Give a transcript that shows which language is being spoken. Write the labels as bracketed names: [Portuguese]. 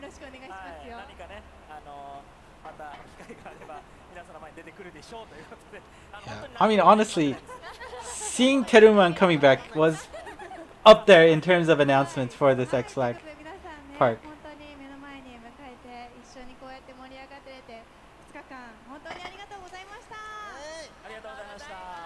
[Japanese] よろしくお願いしますよ。何かね、また機会があれば皆さんの前に出てくるでしょうということで。 [English] I mean, honestly, seeing Teruman coming back was up there in terms of announcements for this XFLAG Park. [Japanese] 本当に目の前に迎えて一緒にこうやって盛り上がってれて2日間本当にありがとうございました。ありがとうございました。